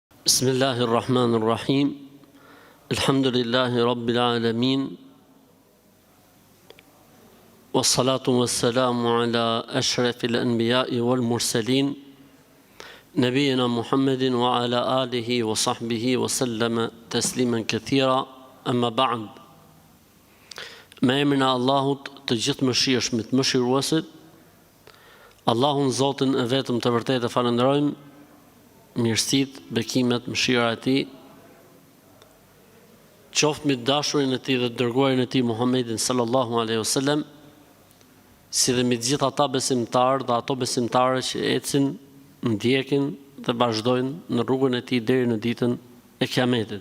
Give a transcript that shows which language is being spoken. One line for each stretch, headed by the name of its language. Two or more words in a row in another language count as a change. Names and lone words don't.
Arabic: بسم الله الرحمن الرحيم الحمد لله رب العالمين. والصلاة والسلام على أشرف الأنبياء والمرسلين. نبينا محمد وعلى آله وصحبه وسلم تسليما كثيرا. أما بعد.
Albanian: Me emrin e Allahut të gjithë mëshirshmit, mëshiruesit, Allahun Zotin e vetëm të vërtetë e falenderojmë, mirësitë, bekimet, mëshira e Tij qoftë mbi dashurin e Tij dhe dërguarin e Tij Muhammedin
Arabic: صلى الله عليه وسلم,
Albanian: si dhe mbi të gjithë ata besimtarë dhe ato besimtare që ecin, ndjekin dhe vazhdojnë në rrugën e Tij deri në ditën e Kiametit.